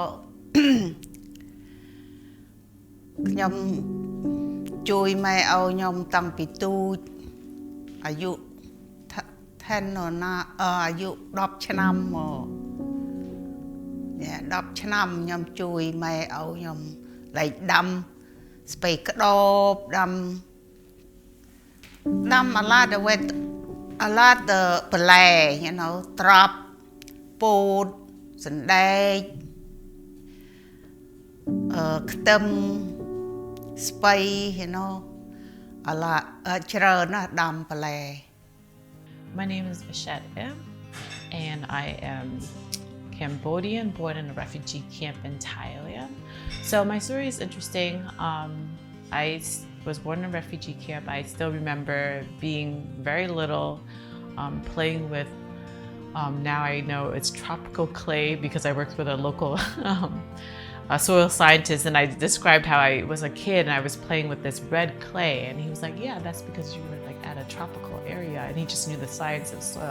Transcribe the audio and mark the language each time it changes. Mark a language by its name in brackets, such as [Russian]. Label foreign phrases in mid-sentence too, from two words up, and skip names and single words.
[Khmer] ខ្ញុំជួយម៉ែឪខ្ញុំតាំងពីទូចអាយុអាយុ10ឆ្នាំមក 10ឆ្នាំខ្ញុំជួយម៉ែឪខ្ញុំលេខដាំស្ពៃក្តោបដាំអាឡាដវេតអាឡាដបន្លែ [English] you know [Khmer] ត្រប់ពោតសណ្ដែកខ្ទឹមស្ពៃ [English] you know [Khmer] អាឡាច្រើនណាស់ដាំបន្លែ [English] My name is Vicheth and I am Cambodian, born in a refugee camp in Thailand. So my story is interesting. I was born in a refugee camp. I still remember being very little, playing with, now I know it's tropical clay because I worked with a local a soil scientist, and I described how I was a kid and I was playing with this red clay, and he was like, yeah, that's because you were like at a tropical area, and he just knew the science of soil.